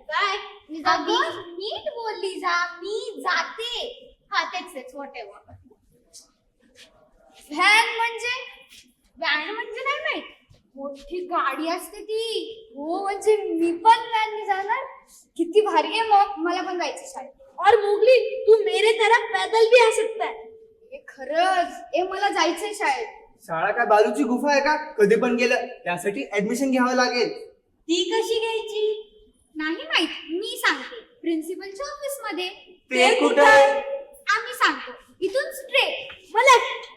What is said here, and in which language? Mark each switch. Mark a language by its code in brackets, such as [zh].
[mr] काय? मी जाते. नीट बोलली जा. मी जाते. हा, तेच व्हॉटेवर. व्हॅन म्हणजे नाही माहित. मोठी गाडी असते ती. हो, म्हणजे मी पण व्हॅनने जाणार. किती भारी आहे. मग मला पण जायचं शाळेत. [hi] और मोगली, तू मेरे तरह पैदल भी आ सकता है. [mr] हे खरंच. मला जायचंय शाळेत. शाळा काय बालूची गुफा आहे का? कधी पण गेलं त्यासाठी ऍडमिशन घ्यावं लागेल. ती कशी घ्यायची? नाही माहित, मी सांगते. प्रिन्सिपलच्या ऑफिस मध्ये. ते कुठं आहे? आम्ही सांगतो. इथून स्ट्रेट, मग left,